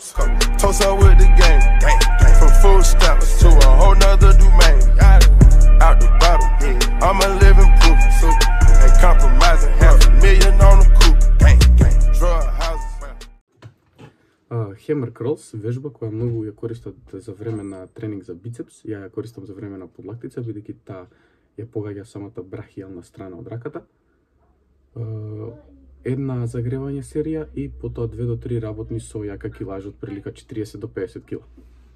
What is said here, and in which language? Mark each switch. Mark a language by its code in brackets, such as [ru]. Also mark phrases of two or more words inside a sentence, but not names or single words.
[en] Toast up with the game. From food stamps to a whole nother domain. Out the bottle. I'm a living proof. Ain't compromising. $500,000 on the coupe. Drug houses. Hammer curls, [mk] вежба која многу ја користат за време на тренинг за бицепс, ја користам за време на подлактица, бидејќи таа ја погаѓа самата брахијална страна од раката. една загревање серија и потоа 2 до 3 работни со јака килажа од прилика 40 до 50 кила.